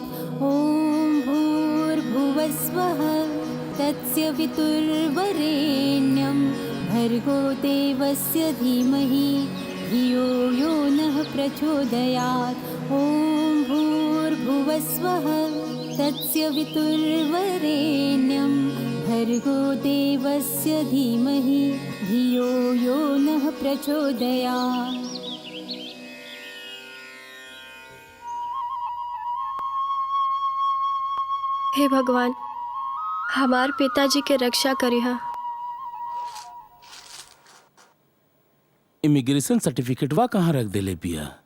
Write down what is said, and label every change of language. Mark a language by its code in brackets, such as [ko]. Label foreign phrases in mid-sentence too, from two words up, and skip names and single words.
[sa] ॐ भूर्भुवस्वः तस्य वितुर्वरेण्यं भर्गो देवस्य धीमहि धियो यो नः प्रचोदयात्। ॐ भूर्भुवस्वः तस्य वितुर्वरेण्यं भर्गो देवस्य धीमहि धियो यो नः प्रचोदयात्। [bho] हे भगवान, हमार पिताजी के रक्षा करिहा। इमिग्रेशन सर्टिफिकेटवा कहाँ रख देले बिया?